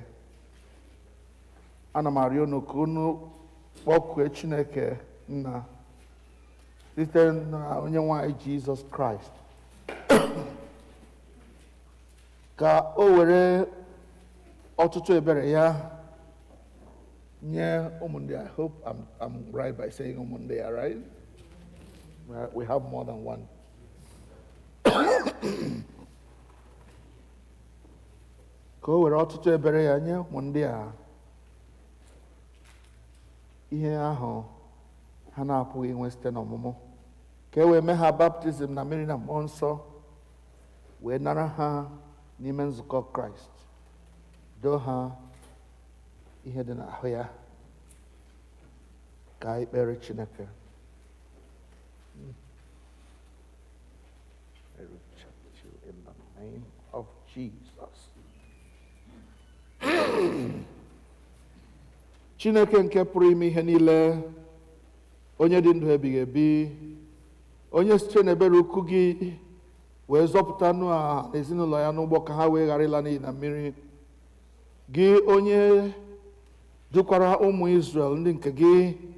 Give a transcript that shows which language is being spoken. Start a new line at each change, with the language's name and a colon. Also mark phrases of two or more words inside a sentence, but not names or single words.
Igbo: Ana m arịọ unu ka unu kpọkue Chineke Nna site na onye nwe anyị Jizọs Kraịst ka o were ọtụtụ ebere ya nye ụmụ ndị.
English: I hope I'm right by saying
Igbo: ụmụ ndị,
English: right? We have more than one.
Igbo: Ka o were ọtụtụ ebere ya nye ụmụ ndị a ihe ahụ ha na-apụghị inwe site n'ọmụmụ, ka e wee mee ha baptizim na mmiri na mmụọ nsọ, wee nara ha n'ime nzukọ Kraịst, doo ha ihe dị n'ahụ ya. Ka anyị kpere Chineke.
English: I reject you in the name of Jesus.
Igbo: Chineke nke pụrụ ime ihe niile, onye dị ndụ ebighị ebi, onye site n'ebere ukwu gị wee zọpụta Noa na ezinụlọ ya n'ụgbọ ka ha wee ghara ịla n'iyi na mmiri, gị onye dukwara ụmụ Izrel ndị nke gị